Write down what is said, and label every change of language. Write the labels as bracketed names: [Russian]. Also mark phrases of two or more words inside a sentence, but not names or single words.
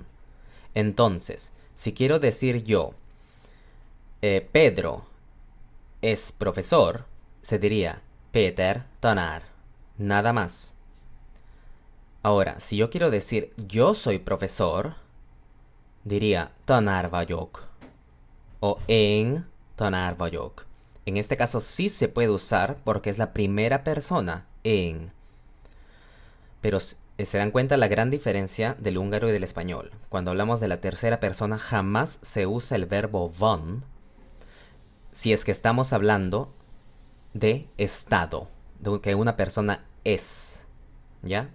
[Spanish] Entonces, si quiero decir yo, Pedro es profesor, se diría Péter tanár, nada más. Ahora, si yo quiero decir yo soy profesor, diría [Hungarian] tanár vagyok [Spanish] o [Hungarian] én tanár vagyok. [Spanish] En este caso sí se puede usar porque es la primera persona, én. Pero Se dan cuenta la gran diferencia del húngaro y del español. Cuando hablamos de la tercera persona, jamás se usa el verbo von si es que estamos hablando de estado, de que una persona es, ¿ya?